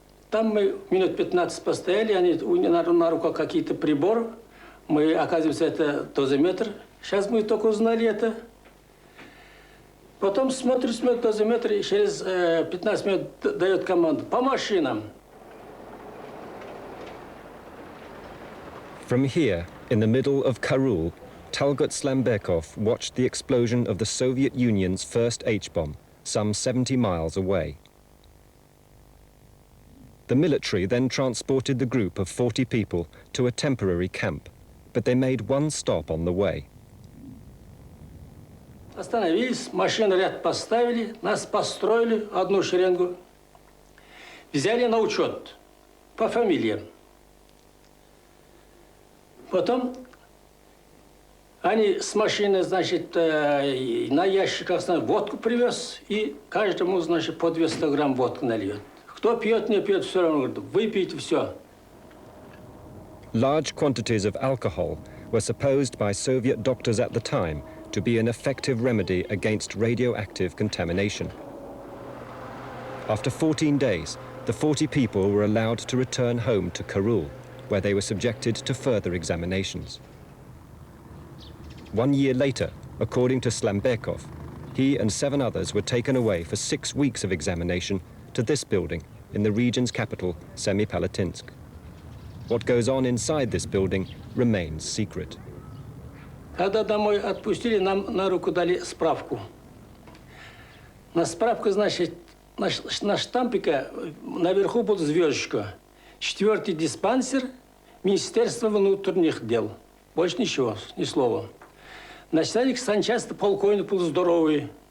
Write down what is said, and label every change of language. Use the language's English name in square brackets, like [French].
[Russian] Там мы минут 15 постояли, они на руках какие-то приборы. Мы, оказывается, это дозиметр. Сейчас мы только узнали это. Потом смотрим дозиметр, и через 15 минут дает команду по машинам. [English] From here, in the middle of Karul, Talgut Slambekov watched the explosion of the Soviet Union's first H-bomb, some 70 miles away. The military then transported the group of 40 people to a temporary camp, but they made one stop on the way. [Russian] Остановились, машину ряд поставили, нас построили, одну шеренгу. Взяли на учет по фамилиям. Потом они с машины, на ящиках водку привез, и каждому, по 200 грамм водки нальет. Кто пьет, не пьет, все равно, выпейте все. [English] Large quantities of alcohol were supposed by Soviet doctors at the time to be an effective remedy against radioactive contamination. After 14 days, the 40 people were allowed to return home to Karul, where they were subjected to further examinations. 1 year later, according to Slambekov, he and 7 others were taken away for 6 weeks of examination to this building in the region's capital, Semipalatinsk. What goes on inside this building remains secret. [Russian] Когда домой отпустили, нам на руку дали справку. На справку, значит, на штампике наверху была звездочка. 4-й диспансер Министерства внутренних дел. Больше ничего, ни слова. Начальник санчасти полковник был здоровый.